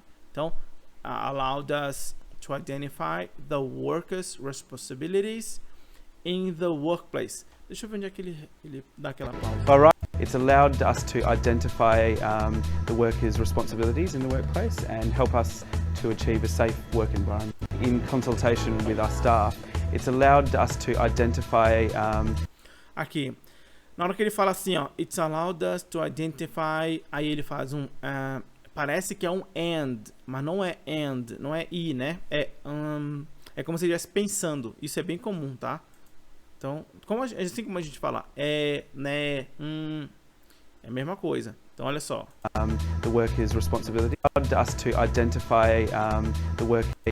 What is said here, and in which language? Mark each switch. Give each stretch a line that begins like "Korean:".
Portuguese: Então,
English: allowed us to identify the workers' responsibilities in the workplace.
Portuguese: Deixa eu ver onde é que ele dá aquela pausa.
English: All right. It's allowed us to identify the workers' responsibilities in the workplace and help us to achieve a safe work environment. In consultation with our staff, it's allowed us to identify...
Portuguese: Aqui, na hora que ele fala assim, ó,
English: it's allowed us to identify,
Portuguese: aí ele faz parece que é um and, mas não é and, não é i, né? É como se ele estivesse pensando. Isso é bem comum, tá? Então, assim como a gente fala, né, é a mesma coisa. Então, olha só.
English: The workers' responsibility allowed us to identify the work